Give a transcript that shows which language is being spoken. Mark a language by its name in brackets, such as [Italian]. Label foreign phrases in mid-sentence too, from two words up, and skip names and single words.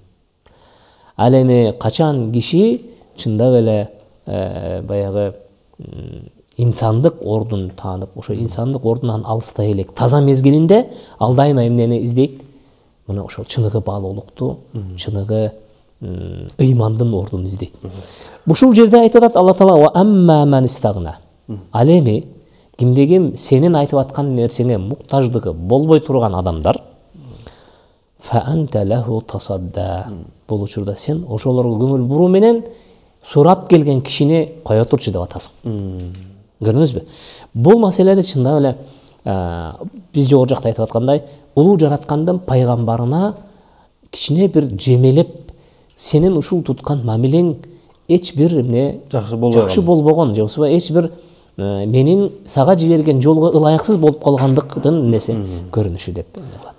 [Kyrgyz] Ал эми качан киши чындап эле баягы инсандык ордун таанып, ошо инсандык ордунан алыстай элек таза мезгилинде ал дайыма эмнени издейт? Мына ошол чыныгы баалуулукту, чыныгы ыймандын ордун издейт. Ушул жерде айтып атат Алла Таала: [Arabic] "وأما من استغنى". [Kyrgyz] Ал эми кимде-ким сенин айтып аткан нерсеңе муктаждыгы болбой турган адамдар, [Arabic] فأنت له تصدى. [Kyrgyz] Бул учурда сен ошолорго көңүл буруу менен сурап келген кишини кое турчу деп атасың. Көрдүңүзбү? Бул маселеде чындап эле биз жогору жакта айтып аткандай, улуу жараткандын пайгамбарына кичине бир жемелеп сенин ушул туткан мамилең эч бир эмне жакшы болбогон, же болбосо эч бир менин сага жиберген жолго ылайыксыз болуп калгандыктын несе көрүнүшү деп кылат.